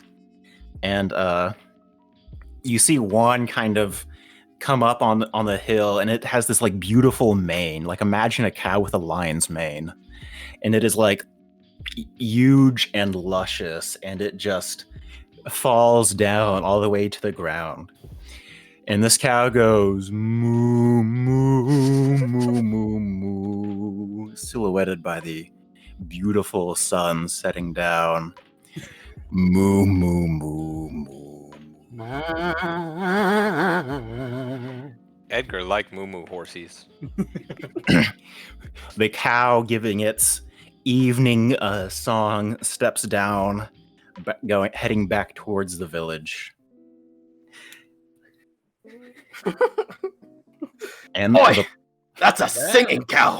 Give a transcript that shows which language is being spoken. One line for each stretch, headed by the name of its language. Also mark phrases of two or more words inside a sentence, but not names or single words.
English: And you see one kind of come up on the hill, and it has this like beautiful mane. Like imagine a cow with a lion's mane. And it is like huge and luscious, and it just falls down all the way to the ground. And this cow goes moo, moo, moo, moo, moo, silhouetted by the beautiful sun setting down. Moo, moo, moo, moo. Edgar like moo horsies. The cow, giving its evening song, steps down, heading back towards the village. And Boy, that's a singing cow.